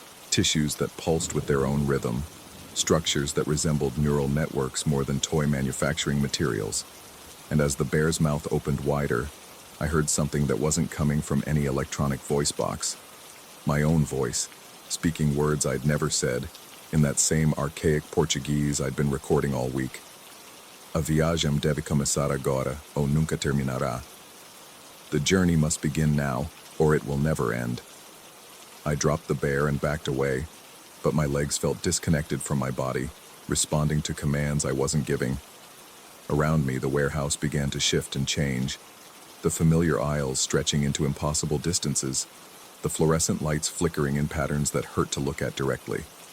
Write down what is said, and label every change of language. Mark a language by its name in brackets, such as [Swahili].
[English] Tissues that pulsed with their own rhythm, structures that resembled neural networks more than toy manufacturing materials. And as the bear's mouth opened wider, I heard something that wasn't coming from any electronic voice box. My own voice, speaking words I'd never said, in that same archaic Portuguese I'd been recording all week. [Portuguese] A viagem deve começar agora, ou nunca terminará. [English] The journey must begin now, or it will never end. I dropped the bear and backed away, but my legs felt disconnected from my body, responding to commands I wasn't giving. Around me, the warehouse began to shift and change, the familiar aisles stretching into impossible distances, the fluorescent lights flickering in patterns that hurt to look at directly.